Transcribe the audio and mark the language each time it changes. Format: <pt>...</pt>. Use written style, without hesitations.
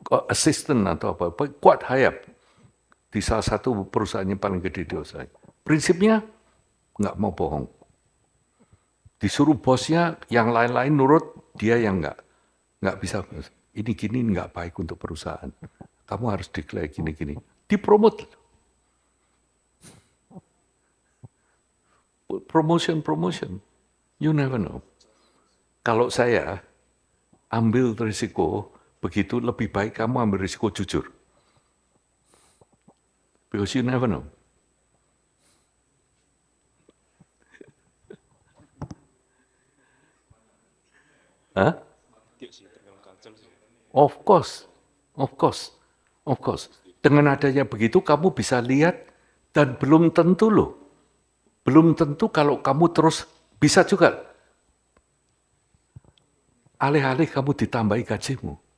<en>Assistant</en> <id>atau apa,</id> <en>quite high up.</en> <id>Di salah satu perusahaan yang paling gede di Australia. Prinsipnya nggak mau bohong. Disuruh bosnya, yang lain-lain nurut, dia yang nggak bisa. Ini gini nggak baik untuk perusahaan. Kamu harus declare gini-gini. Dipromote.</id> <en>Promotion. You never know.</en> <id>Kalau saya ambil risiko, begitu lebih baik kamu ambil risiko jujur.</id> <en>Because you never know. Hah? Of course, of course, of course.</en> <id>Dengan adanya begitu kamu bisa lihat dan belum tentu loh. Belum tentu kalau kamu terus bisa juga. Alih-alih kamu ditambahi gajimu.</id>